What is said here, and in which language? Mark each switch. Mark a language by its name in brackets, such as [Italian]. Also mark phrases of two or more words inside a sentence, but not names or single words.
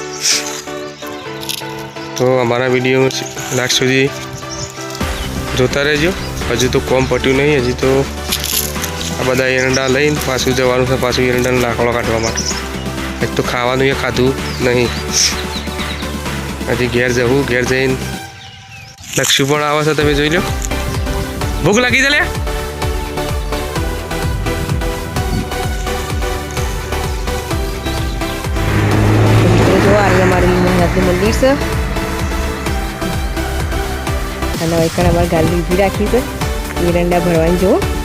[Gujarati] તો અમારા વિડિયો લાસ્ટ સુધી જોતા રહો। હજુ તો કામ પત્યું નહીં। હજી તો આ બધા એરંડા લઈને પાછું જવાનું છે। પાછું એરંડાનો લાકડો કાઢવા માટે। એક તો ખાવાનું એ ખાધું નહીં। હજી ઘેર જવું। ઘેર જઈને લક્ષ્મી પણ આવે છે। તમે જોઈ લો ભૂખ લાગી છે લ્યા જો આ મારી મહેનતનું મંદિર છે। અને વૈકણ અમારે ગાડી ઊભી રાખી છે એરંડા ભરવાની। જો